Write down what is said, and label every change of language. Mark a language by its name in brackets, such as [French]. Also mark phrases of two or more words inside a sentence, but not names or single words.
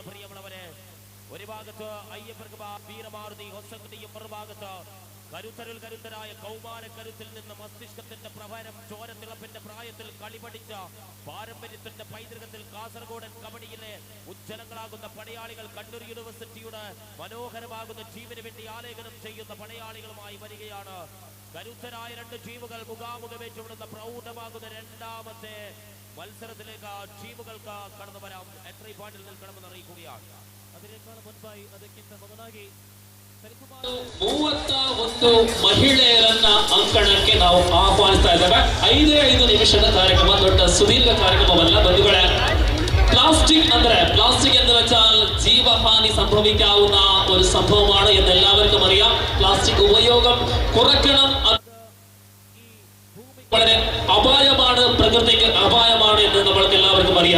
[Malayalam] പ്രിയമുള്ളവരെ, ഒരു ഭാഗത്ത് അയ്യപ്പ വീരമാരുതി ഹൊസങ്കടിയും മറുഭാഗത്ത് കരുത്തരായ കൗമാരക്കരുത്തിൽ നിന്ന് മസ്തിഷ്കത്തിന്റെ പ്രഭരം ചോരത്തിളപ്പിന്റെ പ്രായത്തിൽ കളിപഠിച്ച പാരമ്പര്യത്തിന്റെ പൈതൃകത്തിൽ കാസർഗോഡൻ കബഡിയിലെ ഉജ്ജ്വലങ്ങളാകുന്ന പടയാളികൾ കണ്ണൂർ യൂണിവേഴ്സിറ്റിയുടെ മനോഹരമാകുന്ന ടീമിന് വേണ്ടി ആലേഖനം ചെയ്യുന്ന പടയാളികളുമായി വരികയാണ്. കരുത്തരായ രണ്ട് ടീമുകൾ മുഖാമുഖമേറ്റുവിടുന്ന പ്രൗഢമാകുന്ന രണ്ടാമത്തെ മത്സരത്തിലേക്ക് ടീമുകൾക്ക് കടന്നു വരാം. എൻട്രി പോയിന്റിൽ നിൽക്കണമെന്ന് അറിയിക്കുകയാണ്. അതിനേക്കാൾ മുൻപായി [Kannada] ಅದಕ್ಕಿಂತ ಮೊದಲಾಗಿ 31 ಮಹಿಳೆಯರನ್ನ ಅಂಕಣಕ್ಕೆ ನಾವು ಆಹ್ವಾನಿಸ್ತಾ ಇದ್ದೇವೆ. 5 ನಿಮಿಷದ ಕಾರ್ಯಕ್ರಮ, ದೊಡ್ಡ ಸುದೀರ್ಘ ಕಾರ್ಯಕ್ರಮವಲ್ಲ ಬಂಧುಗಳೇ. [Malayalam] പ്ലാസ്റ്റിക് എന്ന് വെച്ചാൽ ജീവഹാനി സംഭവിക്കാവുന്ന ഒരു സംഭവമാണ് എന്ന് എല്ലാവർക്കും അറിയാം. പ്ലാസ്റ്റിക് ഉപയോഗം കുറയ്ക്കണം. വളരെ അപായമാണ്, പ്രകൃതിക്ക് അപായമാണ് എന്ന് നമ്മൾക്ക് എല്ലാവർക്കും അറിയാം.